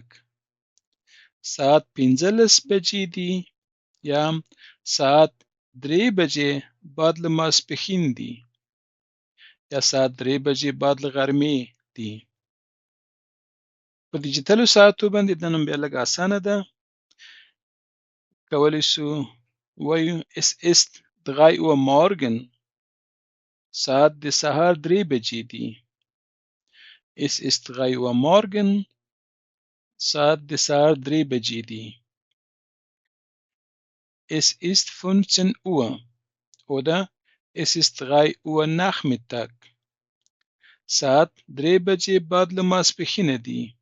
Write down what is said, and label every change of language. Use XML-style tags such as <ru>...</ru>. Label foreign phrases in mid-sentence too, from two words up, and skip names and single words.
<ps>ساعت 15 بجې دي یا ساعت 3 بجې بعد له ماسپښین دي یا ساعت 3 بجې بعد له غرمې دي. په ډیجیټلو ساعتو باندې دا نوم بیا لږ اسانه ده. کولی شو ووایو</ps> <de>Es ist 3 Uhr morgen.</de> <ps>ساعت د سهار 3 بجې دي.</ps> <de>Es ist 3 Uhr morgen.</de> <ps>ساعت د سهار 3 بجې دي.</ps> <de>Es ist 15 Uhr. Oder Es ist 3 Uhr Nachmittag.</de> <ps>ساعت 3 بجې بعد له ماسپښینه دي.</ps>